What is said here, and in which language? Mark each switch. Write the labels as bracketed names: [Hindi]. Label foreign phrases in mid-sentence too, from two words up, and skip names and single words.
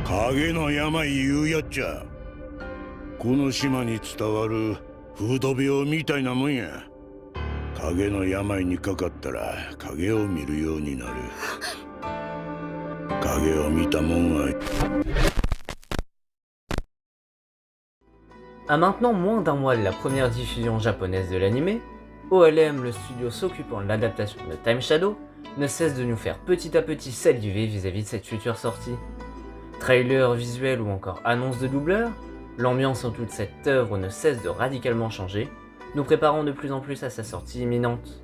[Japanese] 影の病言うやっちゃこの島に伝わる風土病みたいなもんや。影の病にかかったら影を見るようになる。影を見たもんは。 [French] À maintenant moins d'un mois de la première diffusion japonaise de l'anime, OLM, le studio s'occupant de l'adaptation de Time Shadow, ne cesse de nous faire petit à petit saliver vis-à-vis de cette future sortie. Trailer, visuel ou encore annonce de doubleur, l'ambiance autour de cette œuvre ne cesse de radicalement changer, nous préparant de plus en plus à sa sortie imminente.